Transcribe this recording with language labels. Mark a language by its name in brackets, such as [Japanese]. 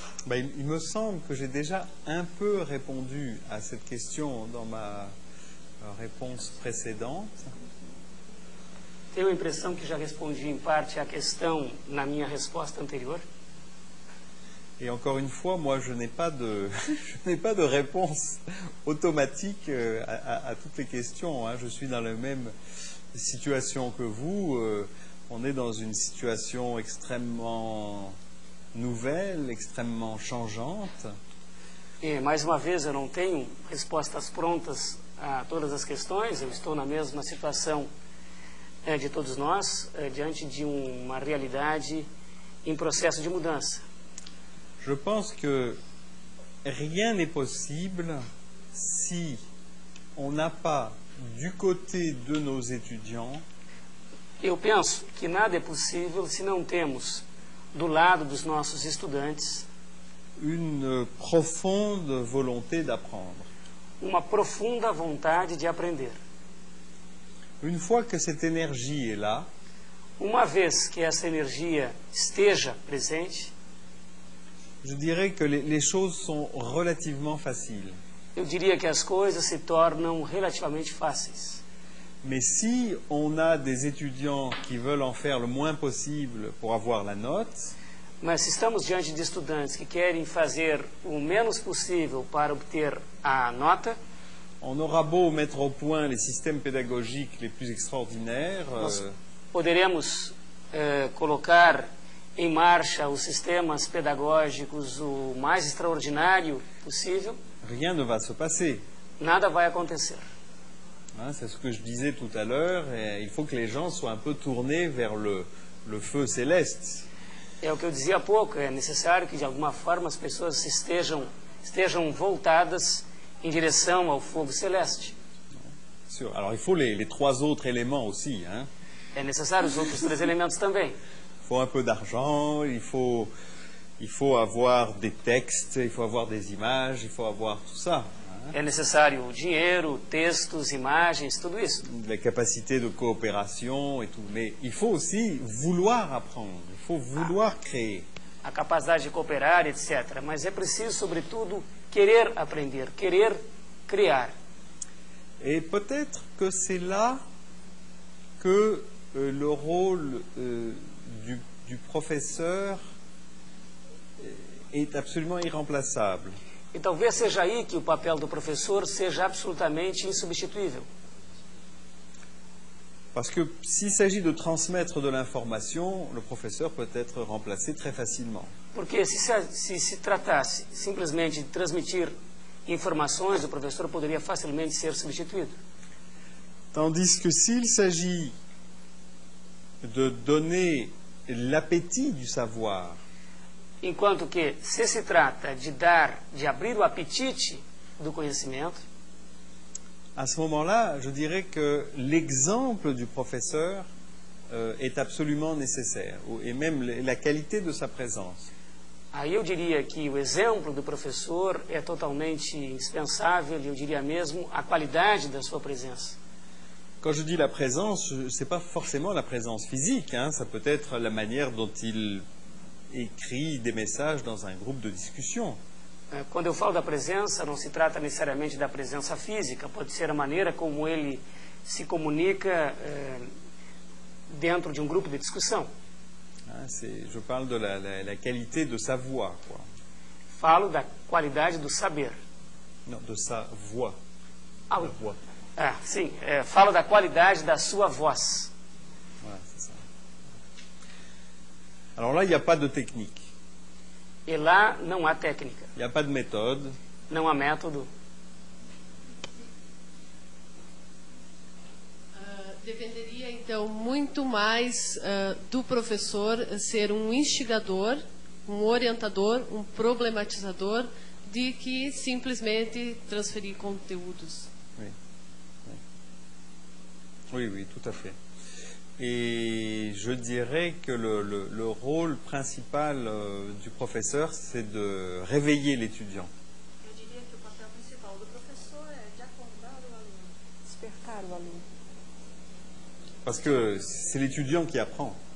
[French] Il me semble que j'ai déjà un peu répondu à cette question dans ma réponse précédente. [Portuguese] Tenho a impressão que já respondi em parte à questão na minha resposta anterior. [French] Et encore une fois, moi, je n'ai pas de réponse automatique à toutes les questions. Je suis dans la même situation que vous. On est dans une situation extrêmement nouvelle, extrêmement changeante. [Portuguese] E, mais uma vez, eu não tenho respostas prontas a todas as questões. Eu estou na mesma situação de todos nós, diante de uma realidade em processo de mudança. [French] Je pense que rien n'est possible si on n'a pas du côté de nos étudiants. [Portuguese] Eu penso que nada é possível se não temos do lado dos nossos estudantes [French] une profonde volonté d'apprendre. [Portuguese] Uma profunda vontade de aprender. [French] Une fois que cette énergie est là, [Portuguese] uma vez que essa energia esteja presente, [French] je dirais que les choses sont relativement faciles. [Portuguese] Eu diria que as coisas se tornam relativamente fáceis. [French] Mais si on a des étudiants qui veulent en faire le moins possible pour avoir la note, [Portuguese] Mas se estamos diante de estudantes que querem fazer o menos possível para obter a nota, [French] on aura beau mettre au point les systèmes pédagogiques les plus extraordinaires, [Portuguese] nós poderemos colocar em marcha os sistemas pedagógicos o mais extraordinário possível, [French] rien ne va se passer. [Portuguese] nada vai acontecer. [French] Hein, c'est ce que je disais tout à l'heure, il faut que les gens soient un peu tournés vers le feu céleste. [Portuguese] É o que eu dizia há pouco, é necessário que de alguma forma as pessoas estejam voltadas em direção ao fogo celeste. [French] Alors il faut les trois autres éléments aussi. Hein. [Portuguese] É necessário os outros 3 elementos também. [French] Il faut un peu d'argent, il faut avoir des textes, il faut avoir des images, il faut avoir tout ça. [Portuguese] É necessário dinheiro, textos, imagens, tudo isso. [French] La capacité de coopération et tout. Mais il faut aussi vouloir apprendre, il faut vouloir créer. [Portuguese] A capacidade de cooperar, etc. Mas é preciso, sobretudo, querer aprender, querer criar. [French] Et peut-être que c'est là que le rôle du professeur est absolument irremplaçable. [Portuguese] E talvez seja aí que o papel do professor seja absolutamente insubstituível. [French] Parce que s'il s'agit de transmettre de l'information, le professeur peut être remplacé très facilement. [Portuguese] Porque se tratasse simplesmente de transmitir informações, o professor poderia facilmente ser substituído. [French] Tandis que s'il s'agit de donner l'appétit du savoir, [Portuguese] Enquanto que, se trata de abrir o apetite do conhecimento, [French] à ce moment-là, je dirais que l'exemple du professeur est absolument nécessaire, et même la qualité de sa présence. [Portuguese] aí eu diria que o exemplo do professor é totalmente indispensável, e eu diria mesmo a qualidade da sua presença. [French] Quand je dis la présence, ce n'est pas forcément la présence physique, hein, ça peut être la manière dont il écrit des messages dans un groupe de discussion. [Portuguese] Quando eu falo da presença, não se trata necessariamente da presença física, pode ser a maneira como ele se comunica dentro de um grupo de discussão. [French] Je parle de la qualité de sa voix, quoi. [Portuguese] Falo da qualidade do saber. [French] Non, de sa voix. Ah, la voix. [Portuguese] Sim, falo da qualidade da sua voz. [French] Voilà, c'est ça. Alors là, il n'y a pas de technique. [Portuguese] E lá não há técnica. [French] Il n'y a pas de méthode. [Portuguese] Não há método. Dependeria, então, muito mais do professor ser um instigador, um orientador, um problematizador, de que simplesmente transferir conteúdos. [French] Oui, tout à fait. Et je dirais que le rôle principal du professeur, c'est de réveiller l'étudiant. [Portuguese] Eu diria que o papel principal do professor é de acordar o aluno, despertar o aluno. [French] Parce que c'est l'étudiant qui apprend.